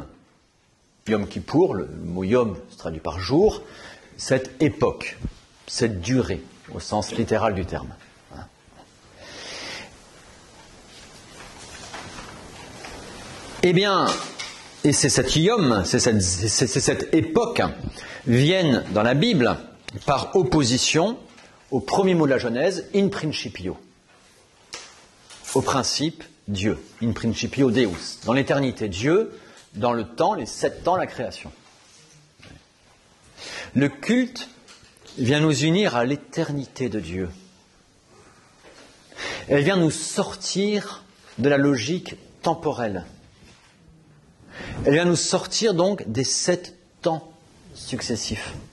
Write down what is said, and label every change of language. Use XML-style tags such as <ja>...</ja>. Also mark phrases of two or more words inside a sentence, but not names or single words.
<fr>Yom Kippour, le mot yom se traduit par jour, cette époque, cette durée, au sens littéral du terme. Eh bien, et c'est cette yom, c'est cette époque, viennent dans la Bible par opposition au premier mot de la Genèse,</fr> <la>in principio,</la> <fr>au principe Dieu,</fr> <la>in principio Deus,</la> <fr>dans l'éternité Dieu, dans le temps, les 7 temps, la création. Le culte vient nous unir à l'éternité de Dieu. Elle vient nous sortir de la logique temporelle. Elle vient nous sortir donc des 7 temps successifs.</fr>